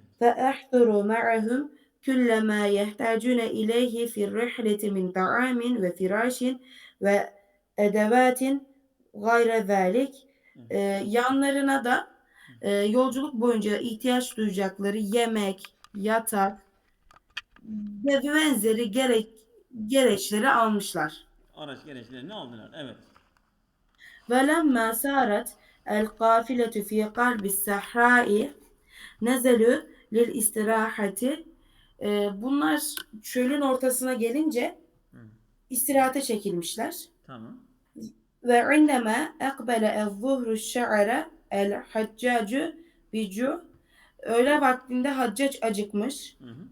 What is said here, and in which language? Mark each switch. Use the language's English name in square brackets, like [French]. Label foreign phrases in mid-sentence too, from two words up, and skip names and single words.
[Arabic] وأحضروا معهم كل ما يحتاجون إليه في الرحلة من طعام وفراش وأدوات غير ذلك. Evet. [Turkish] Yanlarına da yolculuk boyunca ihtiyaç duyacakları yemek, yatak ve benzeri gereçleri almışlar. Araç gereçlerini aldılar. Evet. [Arabic] ولما سارت القافلة في قلب الصحراء نزلوا للاستراحة. [Turkish] Bunlar çölün ortasına gelince Hı. istirahate çekilmişler. Tamam. [Arabic] وعندما أقبل الظهر شعر الحجاج بالجوع. [Turkish] Öğle vaktinde Haccac acıkmış. Hı hı.